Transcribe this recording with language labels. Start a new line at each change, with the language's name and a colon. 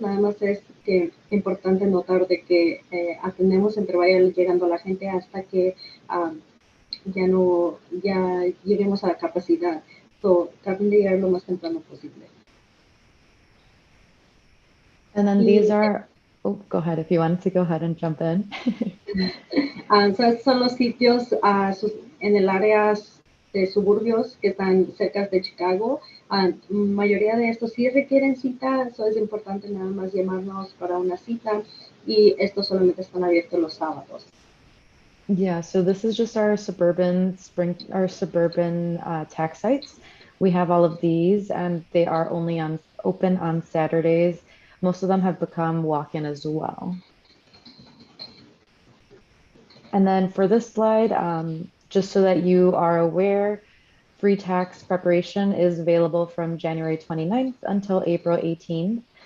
Spanish: Nada más es importante notar de que atendemos entre vaya llegando la gente hasta que ya lleguemos a la capacidad. Traten de llegar lo más temprano posible.
English: And then these are, oh, go ahead if you wanted to go ahead and jump in.
Spanish: Estos son los sitios en el área de suburbios que están cerca de Chicago. Mayoría de estos sí requieren cita, eso es importante nada más llamarnos para una cita y estos solamente están abiertos los sábados.
English: Yeah, so this is just our suburban tax sites. We have all of these and they are only open on Saturdays. Most of them have become walk-in as well. And then for this slide, just so that you are aware, free tax preparation is available from January 29th until April 18th.